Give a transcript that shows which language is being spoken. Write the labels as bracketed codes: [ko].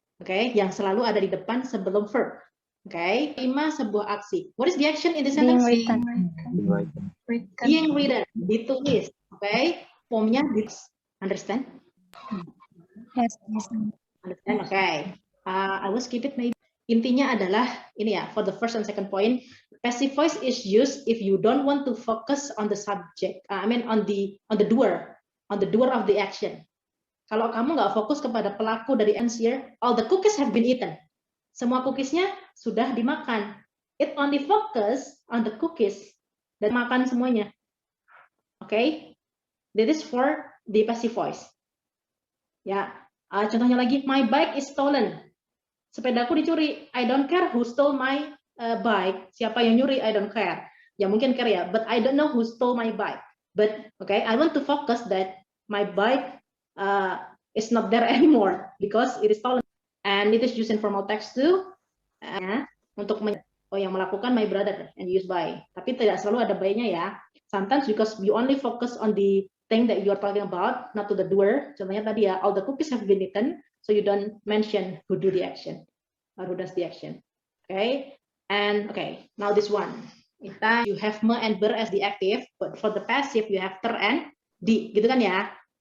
[id] Okay, yang selalu ada di depan sebelum verb. Okay, 5 sebuah aksi. [en] What is the action in the sentence? Being written, [id] ditulis. [en] Okay, [id] poemnya ditulis. [en] Understand? Yes. Understand? Okay. I will skip it maybe. [id] Intinya adalah ini ya, [en] for the first and second point, passive voice is used if you don't want to focus on the subject. I mean on the doer of the action. [id] Kalau kamu nggak fokus kepada pelaku dari answer, [en] all the cookies have been eaten. [id] Semua cookiesnya sudah dimakan. [en] It only focus on the cookies [id] dan makan semuanya. [en] Okay? This is for the passive voice. [id] Ya, contohnya lagi, [en] my bike is stolen. [id] Sepedaku dicuri. [en] I don't care who stole my bike. [id] Siapa yang nyuri, [en] I don't care. [id] Ya mungkin [en] care ya, but I don't know who stole my bike. But okay, I want to focus that my bike is not there anymore because it is stolen. And it is used in formal text too. [id] Untuk yang melakukan [en] my brother and use by. [id] Tapi tidak selalu ada by-nya ya. [en] Sometimes because you only focus on the thing that you are talking about, not to the doer. [id] Contohnya tadi ya, [en] all the cookies have been eaten, so you don't mention who do the action or who does the action. Okay, and okay, now this one. You have me and ber as the active, but for the passive you have ter and di, [id] gitu kan ya?